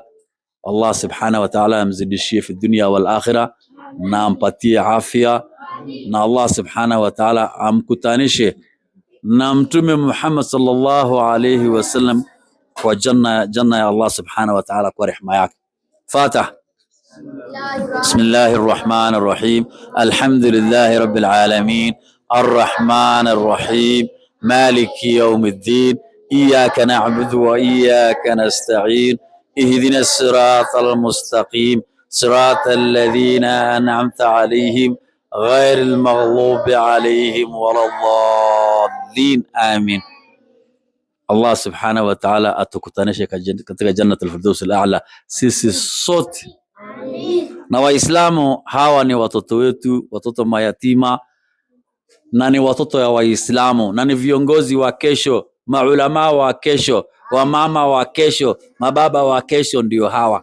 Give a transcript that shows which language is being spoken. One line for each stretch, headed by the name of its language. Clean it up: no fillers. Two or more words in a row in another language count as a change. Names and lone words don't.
Arabic: الله سبحانه وتعالى
Swahili: amzidishie
Arabic: في الدنيا والآخرة,
Swahili: na ampatie afya, na
Arabic: الله سبحانه وتعالى
Swahili: amkutanishe na Mtume Muhammad
Arabic: صلى الله عليه وسلم
Swahili: kwa janna ya
Arabic: الله سبحانه وتعالى
Swahili: kwa rehema yake. Fatiha.
Arabic: بسم الله الرحمن الرحيم الحمد لله رب العالمين. الرحمن الرحيم مالك يوم الدين. إياك نعبد وإياك نستعين. اهدنا الصراط المستقيم صراط الذين أنعمت عليهم غير المغضوب عليهم ولا الضالين آمين. الله سبحانه وتعالى
Swahili: atukutanishe katika
Arabic: جنة الفردوس الأعلى
Swahili: sisi sote. Na Waislamu hawa ni watoto wetu, watoto mayatima, na ni watoto ya Waislamu, na ni viongozi wa kesho, maulama wa kesho, wamama wa kesho, mababa wa kesho, ndio hawa.